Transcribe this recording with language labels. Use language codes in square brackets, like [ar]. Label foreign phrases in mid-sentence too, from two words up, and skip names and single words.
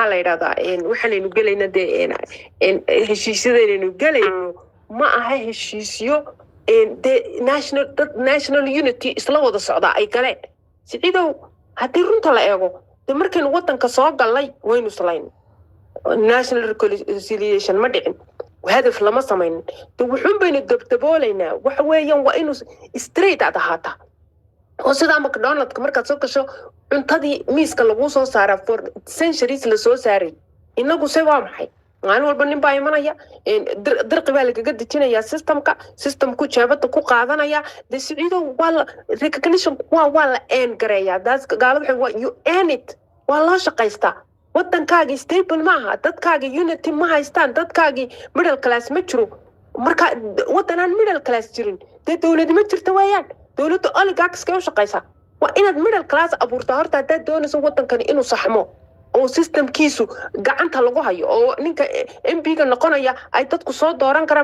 [so] la yiraahdaa waxaynu galayna de heshiisyadaynu galayno ma aha heshiisyo de [en] national unity [so] isla wada socda ay galeen Siciido hadii runta la eego de markaynu wadanka soo galay waynu islayn [en] national reconciliation [so] ma dhicin hadaf lama sameyn de wuxuu baynu dabtabooleynaa waxa weeyaan waa inuu straight ahaataa oo sida McDonald's marka soo gasho cuntadii miiska lagu soo saaraa [en] for centuries [so] la soo saaray inagu say waa maxay maalin walba nin baa imanaya dirqi baa lagaga dejinaya systemku jeebada ku qaadanaya de Siciido waa recognition waa la gareeya daas gaalada waa [en] you earn it [so] waa la shaqaystaa wadankaaga stable maaha dadkaaga unity ma haystaan dadkaaga [en] middle class [so] ma jiro marka wadanaan [en] middle class [so] jirin de dawlad ma jirto weeyaan dawladda oligarchs ka shaqaysa waa inaad [en] middle class [so] abuurtaa horta dad doonayso wadankan inuu saxmo oo systemkiisu gacanta lagu hayo oo ninka MP-ga noqonaya ay dadku soo dooran karaan